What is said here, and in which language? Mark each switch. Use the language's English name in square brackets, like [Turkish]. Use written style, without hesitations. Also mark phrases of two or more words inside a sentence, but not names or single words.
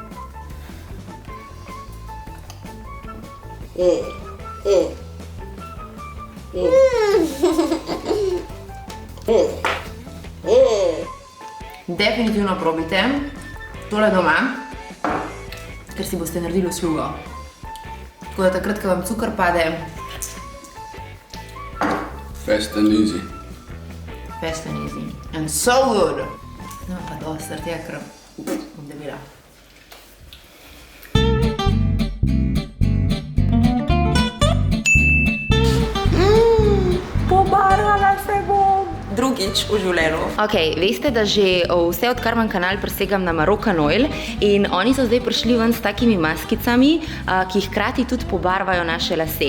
[Slovenian] Definitivno probite tole doma, ker si boste naredili uslugo. Tako da takrat, ko vam cukor pade, [English] Fast and easy. fast and easy. And so good! [Slovenian] No, pa dosti, zaradi tega, ker bom debela. Pobarvala se bom! Drugič v življenju. Ok, veste, da že vse od Karman kanal presegam na Moroccan Oil in oni so zdaj prišli ven s takimi maskicami, ki hkrati tudi pobarvajo naše lase.